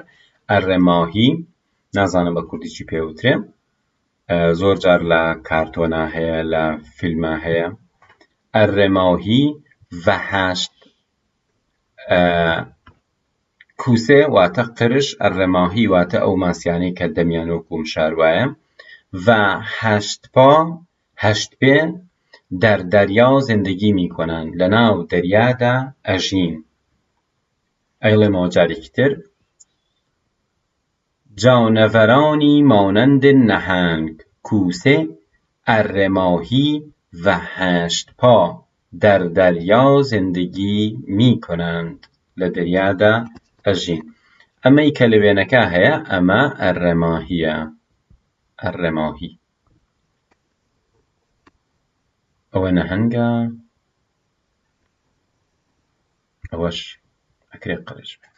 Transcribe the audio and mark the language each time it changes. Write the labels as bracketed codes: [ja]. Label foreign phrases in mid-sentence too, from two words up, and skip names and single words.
[ckb] ئەرڕێماهی نازانم بە کوردی چی پێوترێ، زۆر جار لە کارتۆنا هەیە، لە فیلما هەیە. ئەرڕێماهی و هەشت کوسێ واتە قرش، ئەرڕێماهی واتە ئەو ماسیانەی کە دەمیان وەکو مشار وایە، و هەشت پێ [fa] در دریا زندگی میکنند، [ckb] لەناو دەریادا ئەژین. ئەیڵێمەوە جارێکی تر. [fa] جانەڤەرانی مانند نەهنگ، کوسێ ئەرێماهی و 8 پا در دەریا زیندگی میکنند [ckb] لە دەریادا ئەژین. ئەمەی کە لە وێنەکە هەیە ئەمە ئەرێماهیە. ئەرێماهی ئەوە نەهەنگە، ئەوەش ئەکرێ قڕش بێ.